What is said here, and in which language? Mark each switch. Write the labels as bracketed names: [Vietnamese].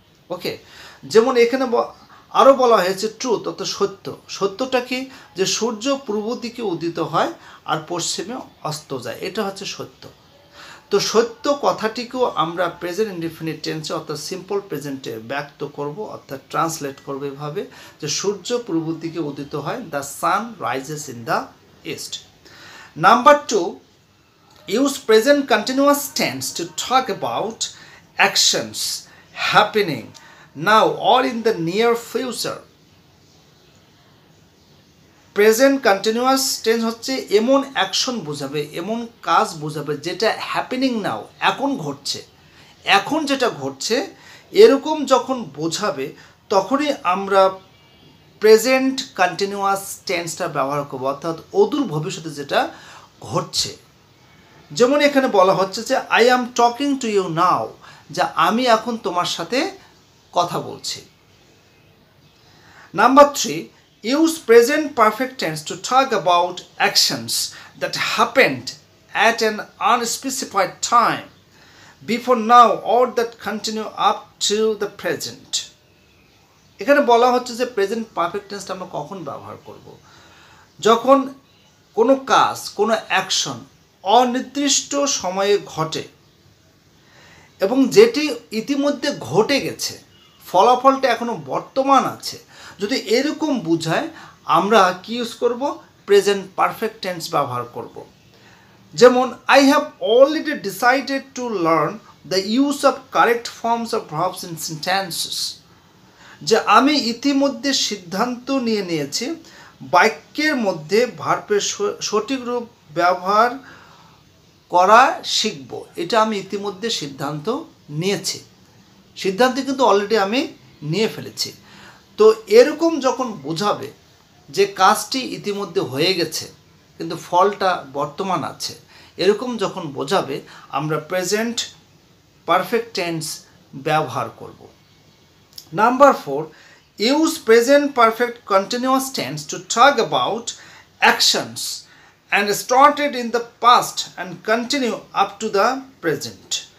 [Bangla] ওকে, যেমন এখানে আরও বলা হয়েছে ট্রুথ, অর্থাৎ সত্যটা কি, যে সূর্য পূর্ব দিকে উদিত হয় আর পশ্চিমে অস্ত যায়, এটা হচ্ছে সত্য। তো সত্য কথাটিকেও আমরা প্রেজেন্ট ইনডিফিনিট টেন্সে অর্থাৎ সিম্পল প্রেজেন্টে ব্যক্ত করব, অর্থাৎ ট্রান্সলেট করবো এভাবে যে সূর্য পূর্ব দিকে উদিত হয়, [English] The sun rises in the east. Number 2, use present continuous tense to talk about actions happening now or in the near future. [Bangla] Present continuous tense হচ্ছে এমন অ্যাকশন বোঝাবে, এমন কাজ বোঝাবে যেটা হ্যাপেনিং নাও, এখন ঘটছে, এখন যেটা ঘটছে এরকম যখন বোঝাবে তখনই আমরা প্রেজেন্ট কন্টিনিউয়াস টেন্সটা ব্যবহার করবো, অর্থাৎ অদূর ভবিষ্যতে যেটা ঘটছে। যেমন এখানে বলা হচ্ছে যে [English] I am talking to you now, [Bangla] যা আমি এখন তোমার সাথে কথা বলছি। [English] Number 3, use present perfect tense to talk about actions that happened at an unspecified time before now or that continue up to the present. [Bangla] এখানে বলা হচ্ছে যে প্রেজেন্ট পারফেক্ট টেন্সটা আমরা কখন ব্যবহার করব, যখন কোনো কাজ, কোনো অ্যাকশন অনির্দিষ্ট সময়ে ঘটে এবং যেটি ইতিমধ্যে ঘটে গেছে, ফলাফলটা এখনো বর্তমান আছে, যদি এরকম বোঝায় আমরা কি ইউজ করব, প্রেজেন্ট পারফেক্ট টেন্স ব্যবহার করব। যেমন [English] I have already decided to learn the use of correct forms of verbs in sentences, [Bangla] যে আমি ইতিমধ্যে সিদ্ধান্ত নিয়েছি বাক্যের মধ্যে ভার্বের সঠিক রূপ ব্যবহার করা শিখব, এটা আমি ইতিমধ্যে সিদ্ধান্ত নিয়েছি, সিদ্ধান্ত কিন্তু অলরেডি আমি নিয়ে ফেলেছি। তো এরকম যখন বোঝাবে যে কাজটি ইতিমধ্যে হয়ে গেছে কিন্তু ফলটা বর্তমান আছে, এরকম যখন বোঝাবে আমরা প্রেজেন্ট পারফেক্ট টেন্স ব্যবহার করব। [English] Number 4, use present perfect continuous tense to talk about actions and started in the past and continue up to the present.